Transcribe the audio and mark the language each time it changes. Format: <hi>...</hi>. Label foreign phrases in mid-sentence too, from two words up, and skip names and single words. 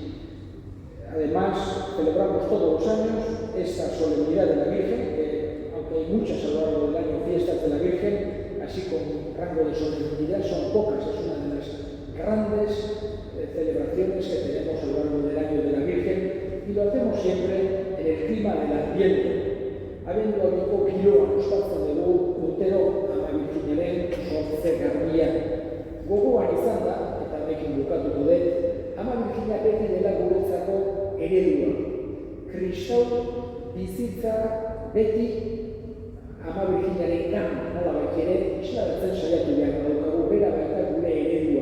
<es>Además, celebramos todos los años esta solemnidad de la Virgen, que aunque hay muchas a lo largo del año fiestas de la Virgen, así con rango de solemnidad son pocas, es una de las grandes celebraciones que tenemos a lo largo del año de la Virgen y lo hacemos siempre en el clima del Adviento.</es> <eu>Avendo aurreko ospatzen dugu urtero Ama Birjinaren sortze garbia. Gogoan izan da, eta honekin bukatuko dut, Ama Birjina beti dela guretzako eredua. Kristau bizitza beti Ama Birjinarengan nolabait ere islatzen saiatu behar daukagu, bera baita gure eredua.</eu>